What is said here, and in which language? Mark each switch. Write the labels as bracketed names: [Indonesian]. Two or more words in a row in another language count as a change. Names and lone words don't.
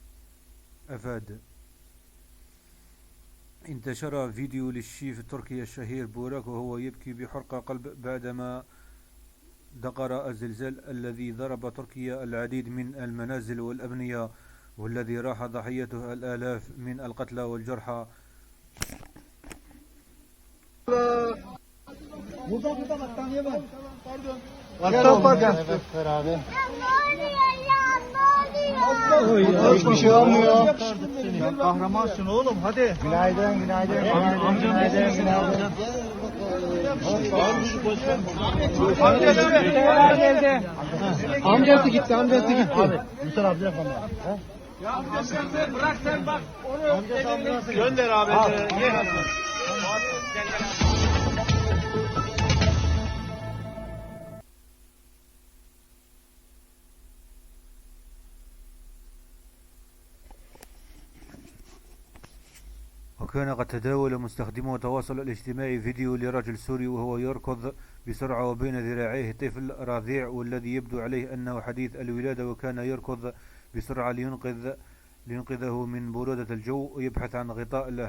[Arabic] انتشر فيديو للشيف التركي الشهير بوراك وهو يبكي بحرقة قلب بعدما دقر الزلزال الذي ضرب تركيا العديد من المنازل والأبنية، والذي راح ضحيته الآلاف من القتلى والجرحى. [Turkish] Hiçbir şey olmuyor. Sen kahramansın oğlum, hadi. Günaydın, günaydın. Günaydın, günaydın. Amcası gitti, amcası gitti. Abi, Mustafa abi telefon var. Ya amcası bırak sen bak. Onu gönder abi. [Arabic] وكان قد تداول مستخدمو التواصل الاجتماعي فيديو لرجل سوري وهو يركض بسرعة وبين ذراعيه طفل رضيع، والذي يبدو عليه أنه حديث الولادة، وكان يركض بسرعة لينقذه من برودة الجو ويبحث عن غطاء له.